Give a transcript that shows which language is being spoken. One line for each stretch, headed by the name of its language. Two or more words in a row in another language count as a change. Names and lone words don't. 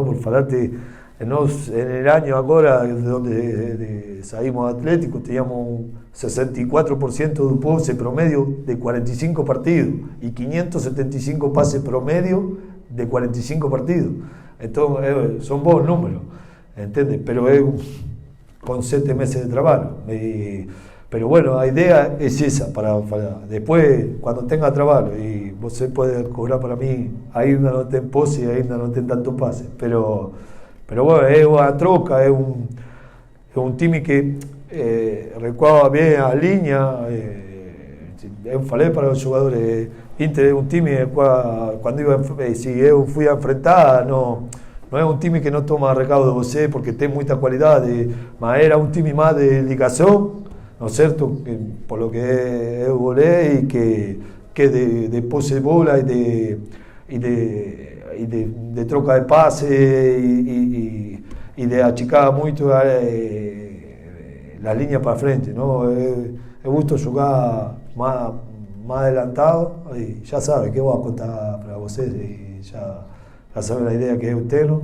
Portuguese: Por falarte, nós, no ano agora, onde saímos do Atlético, teníamos 64% do posse promedio de 45 partidos e 575 passes promedio de 45 partidos. Então, são bons números, entende? Pero é com 7 meses de trabalho.
Spanish: Pero bueno,
Portuguese: a ideia é essa, para depois, quando tenha trabalho, e você pode cobrar para mim, ainda não tem posse, ainda não tem tanto passe,
Spanish: pero bueno,
Portuguese: é uma troca, é um time que recuava bem a linha. Eu falei para os jogadores, Inter é um time quando se eu fui a enfrentar, não é um time que não toma recado de você porque tem muita qualidade, mas era um time mais de ligação,
Spanish: ¿no es cierto?
Portuguese: Por lo que eu olhei, que de posse de bola e de troca de passe e de achicar muito a linha para frente, não? Eu gosto de jogar mais adelantado e já sabe que eu vou contar para vocês e já sabe a ideia que eu tenho.